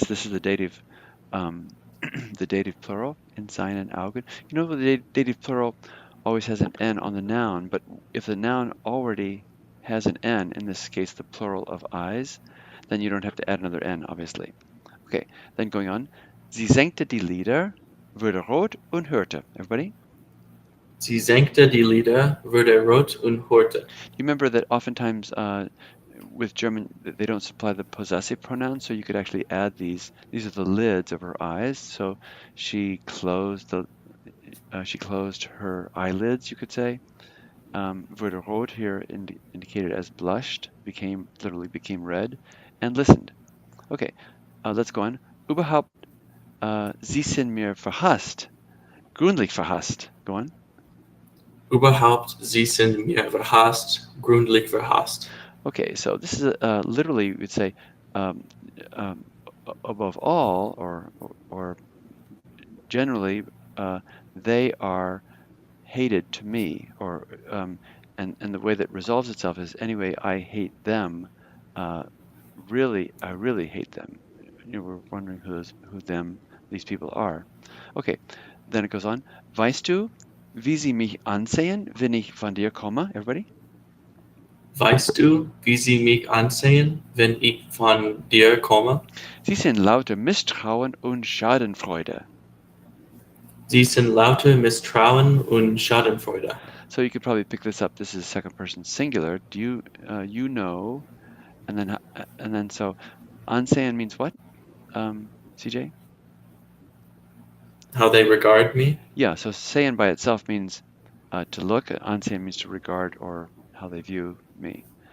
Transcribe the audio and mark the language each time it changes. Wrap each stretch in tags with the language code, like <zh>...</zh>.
<en>This is the dative, the dative plural</en> <de>in seinen Augen.</de> <en>You know, the dative plural always has an N on the noun, but if the noun already has an N, in this case the plural of eyes, then you don't have to add another N, obviously. Okay, then going on.</en> <de>Sie senkte die Lider, wurde rot und hörte.</de> <en>Everybody?</en> <de>Sie senkte die Lider, wurde rot und hörte.</de> <en>You remember that oftentimes with German, they don't supply the possessive pronoun, so you could actually add these. These are the lids of her eyes. So she closed her eyelids, you could say.</en> <de>Wurde rot</de> <en>here indicated as blushed, literally became red, and listened. Okay, let's go on.</en> <de>Überhaupt, Sie sind mir verhasst. Gründlich verhasst.</de> <en>Go on.</en> <de>Überhaupt, Sie sind mir verhasst, gründlich verhasst.</de> <en>Okay, so this is literally, we'd say, above all, or generally, they are hated to me, or and the way that resolves itself is anyway, I hate them. I really hate them. We're wondering who these people are. Okay, then it goes on.</en> <de>Weißt du, wie sie mich ansehen, wenn ich von dir komme?</de> <en>Everybody?</en> <de>Weißt du, wie sie mich ansehen, wenn ich von dir komme? Sie sind lauter Misstrauen und Schadenfreude. Sie sind lauter Misstrauen und Schadenfreude.</de> <en>So you could probably pick this up. This is second person singular. Do you you know, and then so ansehen means what? CJ? How they regard me? Yeah. So sehen by itself means to look. Ansehen means to regard or how they view me.</en>